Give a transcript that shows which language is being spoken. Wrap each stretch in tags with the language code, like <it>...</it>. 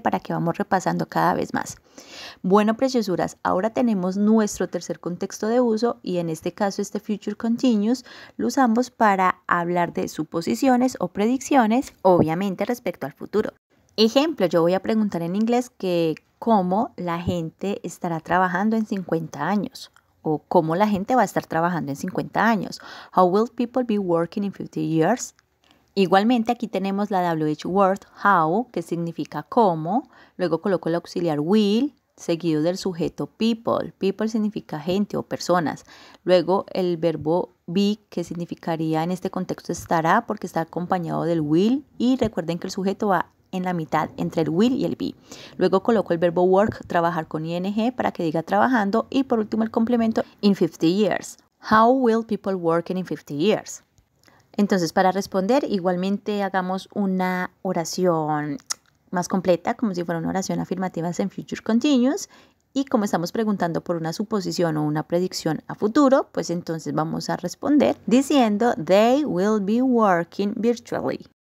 <es>Para que vamos repasando cada vez más. Bueno, preciosuras, ahora tenemos nuestro tercer contexto de uso y en este caso este future continuous lo usamos para hablar de suposiciones o predicciones, obviamente respecto al futuro. Ejemplo, yo voy a preguntar en inglés que cómo la gente estará trabajando en 50 años o cómo la gente va a estar trabajando en 50 años.</es> <en>How will people be working in 50 years?</en> <es>Igualmente aquí tenemos la WH word how, que significa cómo. Luego coloco el auxiliar will, seguido del sujeto people. People significa gente o personas. Luego el verbo be, que significaría en este contexto estará porque está acompañado del will. Y recuerden que el sujeto va en la mitad entre el will y el be. Luego coloco el verbo work, trabajar con ing para que diga trabajando y por último el complemento in 50 years.</es> <en>How will people work in 50 years?</en> <es>Entonces, para responder, igualmente hagamos una oración más completa, como si fuera una oración afirmativa en Future Continuous. Y como estamos preguntando por una suposición o una predicción a futuro, pues entonces vamos a responder diciendo</es> <en>They will be working virtually.</en>